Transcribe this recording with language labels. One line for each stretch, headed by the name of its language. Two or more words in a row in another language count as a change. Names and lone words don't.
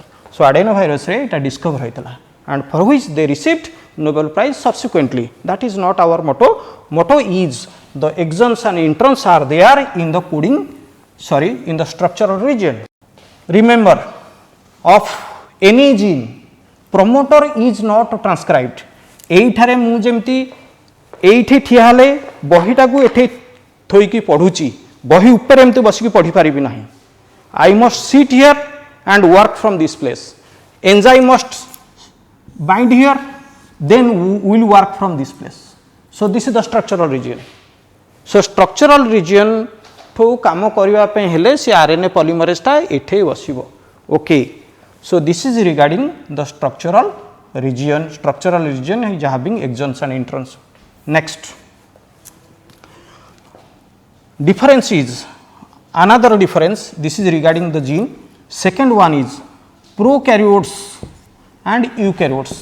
English: So, adenovirus it discovered hoitala, and for which they received Nobel Prize subsequently. That is not our motto. Motto is the exons and introns are there in the in the structural region. Remember, of any gene, promoter is not transcribed.
Odia: ଏଇଠାରେ ମୁଁ ଯେମିତି ଏଇଠି ଠିଆ ହେଲେ ବହିଟା କୁ ଏଠେ ଥୋଇକି ପଢୁଛି, ବହି ଉପର ଏମିତି ବସିକି ପଢ଼ି ପାରିବି ନାହିଁ.
English: I must sit here and work from this place. Enzyme must bind here, then we will work from this place. So, this is the structural region. So, structural region
Odia: ଠୋ କାମ କରିବା ପାଇଁ ହେଲେ ସେ
English: RNA polymerase
Odia: ଟା ଏଠେ ବସିବ.
English: Okay. So, this is regarding the structural region is having exons and introns. Next, difference is another difference. This is regarding the gene. Second one is prokaryotes and eukaryotes.